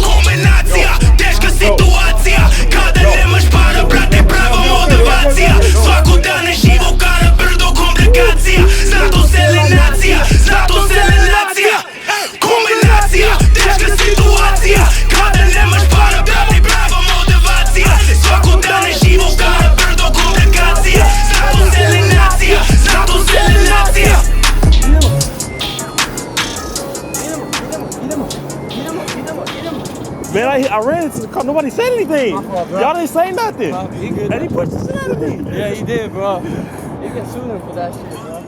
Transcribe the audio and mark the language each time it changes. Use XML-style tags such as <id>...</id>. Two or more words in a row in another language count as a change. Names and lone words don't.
<sr>Kombinacija, teška situacija, kada nemaš para, brate, prava motivacija, svakog dana živo kara, brdo komplikacija, zato sele nacija, zato sele nacija. Kombinacija, teška situacija, kada nemaš para, brate, prava motivacija, svakog dana živo kara, brdo komplikacija, zato sele nacija, zato sele nacija.</sr> <en>Man, I ran into the car. Nobody said anything. Y'all didn't say nothing. He good. And he pushed the shit out of me. Yeah, he did, bro. You can sue him for that shit.</en>